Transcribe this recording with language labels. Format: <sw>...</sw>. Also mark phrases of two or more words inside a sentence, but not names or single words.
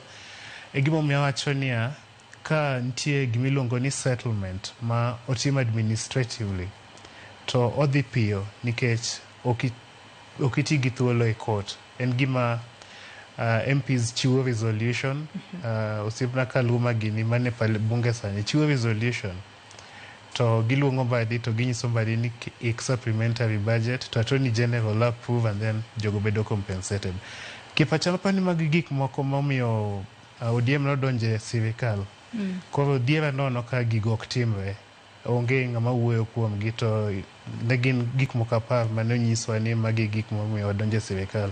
<luo>E gimo miya wacho niya ka nitie gimiluongo ni settlement ma otim administratively to odhi piyo nikech okiti gi thuolo e court. En gima MPs chiwo resolution. Osiepna Kaluma gini mane pale bunge sani chiwo resolution. To giluongo mbadi to ginyiso mbadi ni</luo> <en>supplementary budget</en> <luo>to</luo> <en>Attorney General approve and then</en> <luo>jogo bedo compensated. Kipacha mapani mag gik moko momiyo ODM nodonje sirikal. Koro diera nono ka gigo ok timre. Onge ng'ama wuoyo kuom gi to ne gin gik moko apar mane nyiswa ni magi gik momiyo odonje sirikal.</luo>